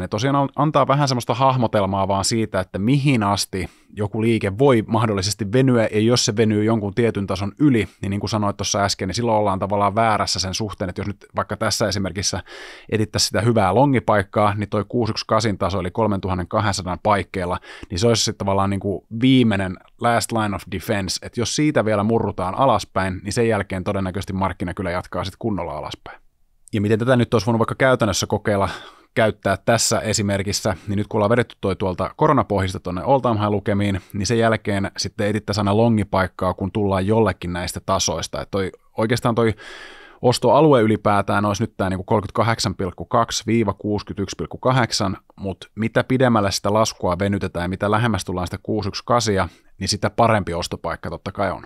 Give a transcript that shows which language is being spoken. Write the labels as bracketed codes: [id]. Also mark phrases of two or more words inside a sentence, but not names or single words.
[fi] Ne tosiaan antaa vähän semmoista hahmotelmaa vaan siitä, että mihin asti joku liike voi mahdollisesti venyä, ja jos se venyy jonkun tietyn tason yli, niin kuin sanoit tuossa äsken, niin silloin ollaan tavallaan väärässä sen suhteen, että jos nyt vaikka tässä esimerkissä edittäisiin sitä hyvää longipaikkaa, niin toi 618 taso, eli 3200 paikkeilla, niin se olisi sitten tavallaan niin kuin viimeinen [en] last line of defense, [fi] että jos siitä vielä murrutaan alaspäin, niin sen jälkeen todennäköisesti markkina kyllä jatkaa sitten kunnolla alaspäin. Ja miten tätä nyt olisi voinut vaikka käytännössä kokeilla käyttää tässä esimerkissä, niin nyt kun ollaan vedetty tuolta koronapohjista tuonne [en] all-time high [fi] lukemiin, niin sen jälkeen sitten edittäisiin aina longipaikkaa, kun tullaan jollekin näistä tasoista. Että oikeastaan toi ostoalue ylipäätään olisi nyt tämä niin 38,2-61,8, mutta mitä pidemmälle sitä laskua venytetään ja mitä lähemmäs tullaan sitä 618, niin sitä parempi ostopaikka totta kai on.